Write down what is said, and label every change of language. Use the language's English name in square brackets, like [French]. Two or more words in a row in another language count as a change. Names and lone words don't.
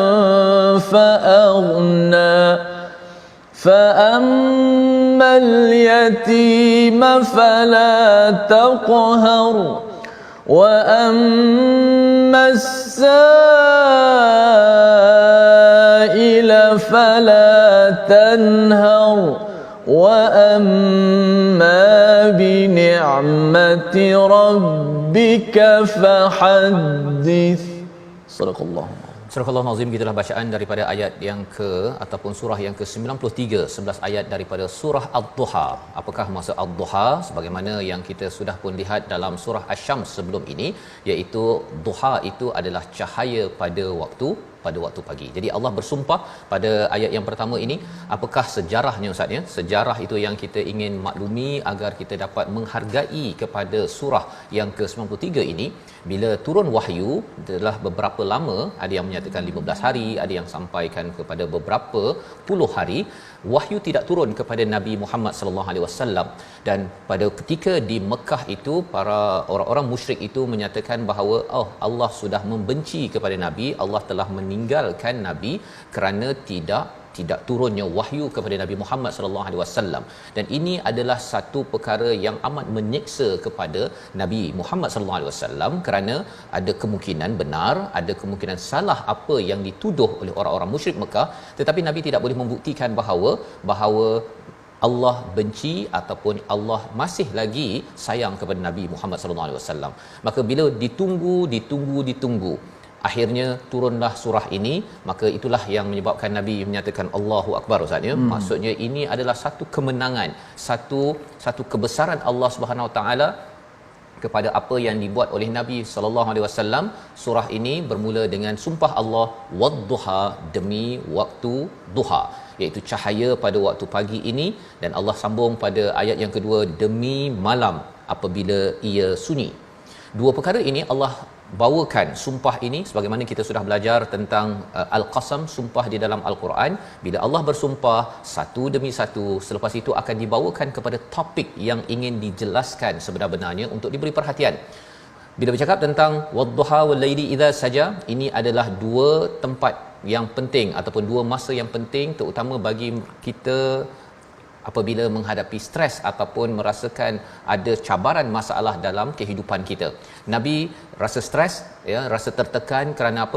[Arabic] فأغنى فأما اليتيم فلا تقهر وأما السائل فلا تنهر وأما بنعمة ربك فحدث. صدق الله. [Malay] Surah Al-Azim, gitulah bacaan daripada ayat yang ke ataupun surah yang ke-93, 11 ayat daripada surah Ad-Duha. Apakah maksud Ad-Duha? Sebagaimana yang kita sudah pun lihat dalam surah Asy-Syams sebelum ini, iaitu duha itu adalah cahaya pada waktu pagi. Jadi Allah bersumpah pada ayat yang pertama ini. Apakah sejarahnya Ustaz ya? Sejarah itu yang kita ingin maklumi agar kita dapat menghargai kepada surah yang ke-93 ini. Bila turun wahyu telah beberapa lama, ada yang menyatakan 15 hari, ada yang sampaikan kepada beberapa puluh hari, wahyu tidak turun kepada Nabi Muhammad [Arabic] صلى الله عليه وسلم. [Malay] Dan pada ketika di Mekah itu, para orang-orang musyrik itu menyatakan bahawa Allah sudah membenci kepada Nabi, Allah telah meninggalkan Nabi kerana tidak turunnya wahyu kepada Nabi Muhammad [Arabic] صلى الله عليه وسلم. [Malay] Dan ini adalah satu perkara yang amat menyeksa kepada Nabi Muhammad [Arabic] صلى الله عليه وسلم, [Malay] kerana ada kemungkinan benar, ada kemungkinan salah apa yang dituduh oleh orang-orang musyrik Mekah, tetapi Nabi tidak boleh membuktikan bahawa Allah benci ataupun Allah masih lagi sayang kepada Nabi Muhammad sallallahu alaihi wasallam. Maka bila ditunggu, akhirnya turunlah surah ini, maka itulah yang menyebabkan Nabi menyatakan [Arabic] الله أكبر, [Malay] Ustaz ya. Maksudnya ini adalah satu kemenangan, satu kebesaran Allah [Arabic] سبحانه وتعالى [Malay] kepada apa yang dibuat oleh Nabi [Arabic] صلى الله عليه وسلم. [Malay] Surah ini bermula dengan sumpah Allah, wad-duha, demi waktu duha, iaitu cahaya pada waktu pagi ini. Dan Allah sambung pada ayat yang kedua, demi malam apabila ia sunyi. Dua perkara ini Allah bawakan sumpah ini, sebagaimana kita sudah belajar tentang al-qasam, sumpah di dalam al-Quran. Bila Allah bersumpah satu demi satu, selepas itu akan dibawakan kepada topik yang ingin dijelaskan sebenar-benarnya untuk diberi perhatian. Bila bercakap tentang [Arabic] والضحى والليل إذا سجى, [Malay] ini adalah dua tempat yang penting ataupun dua masa yang penting, terutama bagi kita apabila menghadapi stres ataupun merasakan ada cabaran masalah dalam kehidupan kita. Nabi rasa stres, ya, rasa tertekan kerana apa?